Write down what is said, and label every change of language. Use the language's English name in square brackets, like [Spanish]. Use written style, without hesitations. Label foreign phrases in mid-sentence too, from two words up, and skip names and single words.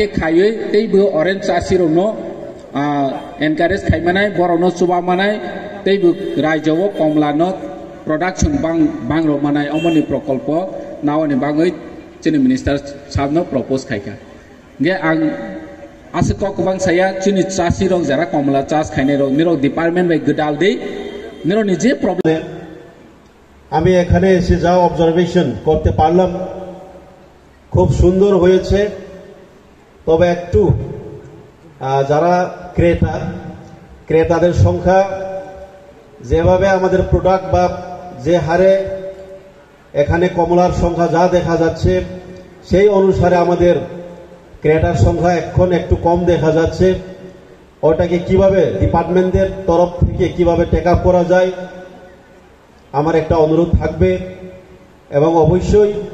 [Kok Borok] खायै तैबो ऑरेंज चासिरनो एनकारेज खायमानाय बरनो सुबा मानाय तैबो राज्योआव कमलानो प्रोडक्शन बांग्रो मानाय अमनि प्रकल्प नावनि बाङै चिनि मिनिस्टार सारनो प्रपोज खायखा गे आं आसे ककबां साया चिनि चासि रं जारा कमला चास खायनाय रं निरक डिपार्टमेंट बाय गदाल दे निरनि जे प्रॉब्लेम [Bangla] আমি এখানে এসে যা অবজারভেশন করতে পারলাম খুব সুন্দর হয়েছে তবে একটু যারা ক্রেতাদের সংখ্যা যেভাবে আমাদের প্রোডাক্ট বা যে হারে এখানে কমলার সংখ্যা যা দেখা যাচ্ছে সেই অনুসারে আমাদের ক্রেতার সংখ্যা এখন একটু কম দেখা যাচ্ছে ওটাকে কিভাবে ডিপার্টমেন্টের তরফ থেকে কিভাবে [English] take up [Bangla] করা যায় আমার একটা অনুরোধ থাকবে এবং অবশ্যই